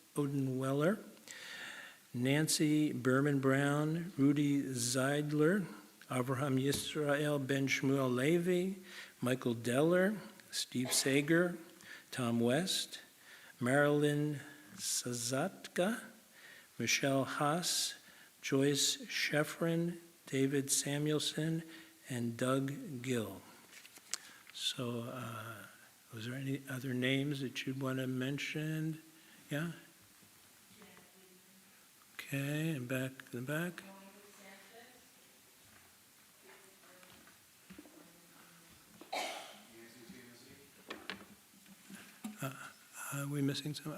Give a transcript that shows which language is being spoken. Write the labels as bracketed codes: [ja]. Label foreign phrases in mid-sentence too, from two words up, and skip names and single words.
[en] Nancy Berman Brown, Rudy Zeidler, Avraham Yisrael Ben Shmuel Levi, Michael Deller, Steve Sager, Tom West, Marilyn Sazatka, Michelle Haas, Joyce Sheffrin, David Samuelson, and Doug Gill. So, was there any other names that you'd want to mention? Yeah? Okay, and back in the back. Are we missing some?